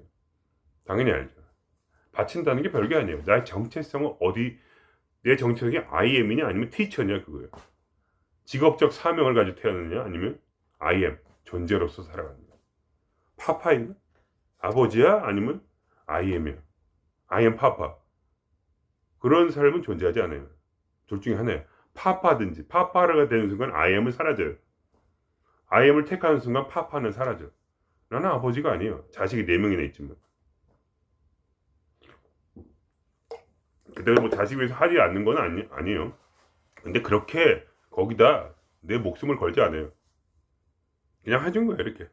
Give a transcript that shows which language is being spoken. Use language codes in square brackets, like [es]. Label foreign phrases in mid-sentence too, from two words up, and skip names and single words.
[ko] 당연히 알죠. 바친다는 게 별게 아니에요. 나의 정체성은 내 정체성이 [en] I am [ko] 이냐 아니면 teacher냐 그거예요. 직업적 사명을 가지고 태어났느냐 아니면 [en] I am [ko] 존재로서 살아가는 거야. 파파인가? 아버지야 아니면 [en] I am [ko] 이야. [en] I am [ko] 파파. 그런 삶은 존재하지 않아요. 둘 중에 하나예요. 파파든지 파파가 되는 순간 [en] I am [ko] 은 사라져요. [en] I am [ko] 을 택하는 순간 파파는 사라져. 나는 아버지가 아니에요. 자식이 4명이나 있지만. 그때도 뭐 자식 위해서 하지 않는 건 아니에요. 근데 그렇게 거기다 내 목숨을 걸지 않아요. 그냥 해준 거예요, 이렇게.